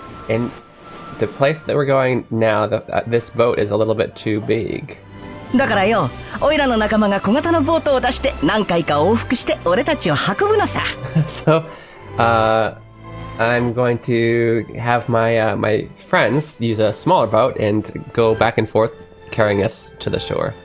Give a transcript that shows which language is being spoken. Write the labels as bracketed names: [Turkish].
[English] And the place that we're going now, this boat is a little bit too big. [Japanese] だからよ、オイラの仲間が小型のボートを出して何回か往復して俺たちを運ぶのさ。 [English] So, I'm going to have my my friends use a smaller boat and go back and forth, carrying us to the shore.